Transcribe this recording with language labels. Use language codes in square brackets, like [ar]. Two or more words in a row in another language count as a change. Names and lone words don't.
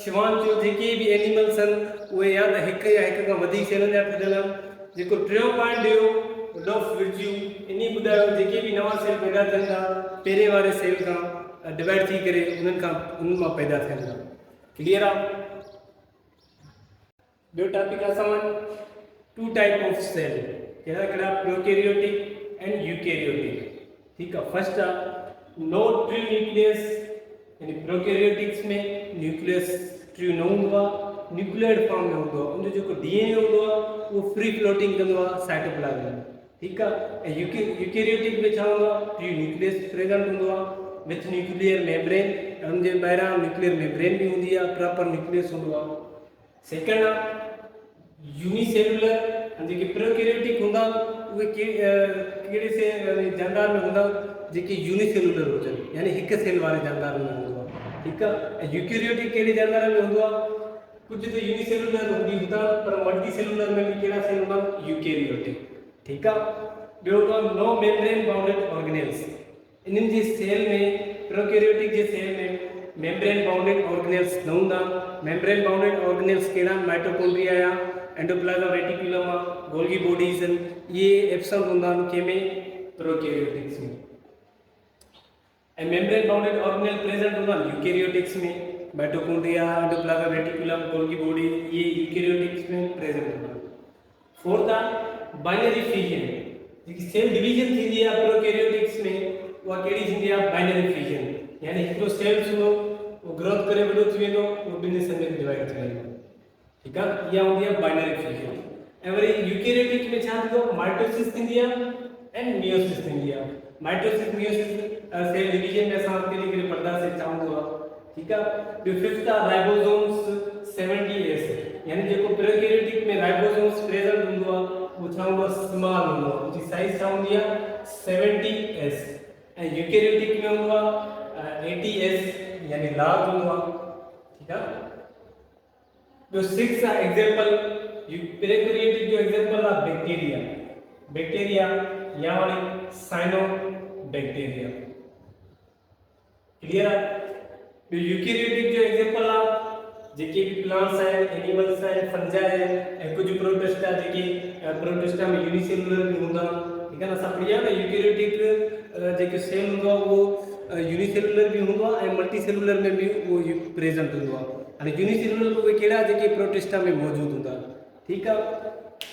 [sd] शिवान चयो जेके भी एनिमल्स आहिनि उहे या त हिकु या हिकु खां वधीक सेलनि जा ठहियल आहिनि। जेको टियों पॉइंट हुयो रुडोल्फ विर्च्यू, इन ॿुधायो जेके भी नवा सेल पैदा थियनि था पहिरें वारे सेल खां डिवाइड थी करे उन्हनि मां पैदा थियनि था। क्लियर आहे। ॿियो टॉपिक आहे असां [en] two type of cell. [sd] कहिड़ा कहिड़ा, [en] prokaryotic and eukaryotic. [hi] ठीक है। [sd] फर्स्ट आहे [en] no true nucleus. [sd] यानी प्रोकैरियोटिक्स में [en] nucleus true [sd] न हूंदो आहे, [en] nucleoid form [sd] में हूंदो आहे। उनजो जेको डीएनए हूंदो आहे उहो [en] free floating [sd] कंदो आहे साइटोप्लाज्म में। ठीक आहे। ऐं यूकैरियोटिक में छा हूंदो आहे, [en] true nucleus present [sd] हूंदो आहे [en] with nuclear membrane. [sd] उनजे ॿाहिरां [en] nuclear membrane [sd] भी हूंदी आहे, [en] proper nucleus [sd] हूंदो आहे। सेकंड आहे यूनिसेलुलर। जेके प्रोकैरियोटिक हूंदा उहे कहिड़े से जानदार में हूंदा जेके यूनिसेलुलर हुजनि, यानी हिकु सेल वारे जानदार में हूंदो आहे। ठीक आहे। ऐं यूकैरियोटिक कहिड़े जानदार में हूंदो आहे, कुझु त यूनिसेलुलर हूंदा पर [en] multi cellular [sd] में भी कहिड़ा सेल हूंदा, यूकैरियोटिक। ठीक आहे। ॿियो हूंदो [en] no membrane bounded organelles. [sd] इन्हनि जे सेल में, प्रोकैरियोटिक जे सेल में [en] membrane bounded organelles [sd] न हूंदा। [en] membrane bounded organelles [sd] कहिड़ा, माइटोकॉन्ड्रिया या [en] endoplasm reticulum, Golgi bodies, [sd] ये एब्सेंट हूंदा आहिनि कंहिंमें, प्रोकैरियोटिक्स में। ऐं [en] membrane bounded organelle present [sd] हूंदा आहिनि यूकैरियोटिक्स में। [en] mitochondria, endoplasm reticulum, Golgi bodies, [sd] ये यूकैरियोटिक्स में प्रेजेंट हूंदा आहिनि। फोर्थ आहे [en] binary fission. [sd] जेकी [en] cell division [sd] थींदी आहे प्रोकैरियोटिक्स में उहा कहिड़ी थींदी आहे, [en] binary fission. [sd] यानी हिकिड़ो सेल हूंदो उहो ग्रोथ करे वॾो थी वेंदो, उहो ॿिनि हिस्सनि में डिवाइड थी वेंदो। ठीक आहे। इहा हूंदी आहे [en] binary fission. [sd] ऐं वरी यूकैरियोटिक में छा थींदो, माइटोसिस थींदी आहे एंड मियोसिस थींदी आहे। [en] mitosis meiosis cell division [sd] में असां कहिड़ी पढ़ंदासीं छा हूंदो आहे। ठीक आहे। ॿियो फिफ्थ आहे राइबोसोम्स 70S। यानी जेको प्रोकैरियोटिक में राइबोसोम्स प्रेजेंट हूंदो आहे वो छा हूंदो आहे, स्मॉल हूंदो आहे। उनजी साइज छा हूंदी आहे, 70S। ऐं यूकैरियोटिक में हूंदो आहे 80S, यानी लार्ज हूंदो आहे। ठीक आहे। ॿियो 6 आहे एग्जांपल प्रोकैरियोटिक जो एग्जांपल आहे बैक्टीरिया। बैक्टीरिया या वरी [en] cyano bacteria. [sd] क्लियर आहे। ॿियो यूकैरियोटिक जो एग्जांपल आहे जेके भी प्लांट्स आहिनि, एनिमल्स आहिनि, फंजाई आहिनि, ऐं कुझु प्रोटिस्टा जेके प्रोटिस्टा में यूनिसेलुलर भी हूंदा। ठीक आहे न। असां पढ़ी आहे न यूकैरियोटिक जेके सेल हूंदो आहे उहो यूनिसेलुलर भी हूंदो आहे ऐं [en] multi cellular [sd] में भी उहो प्रेजेंट हूंदो आहे। हाणे यूनिसेलुलर उहे कहिड़ा जेके प्रोटिस्टा में मौजूदु हूंदा। ठीक आहे।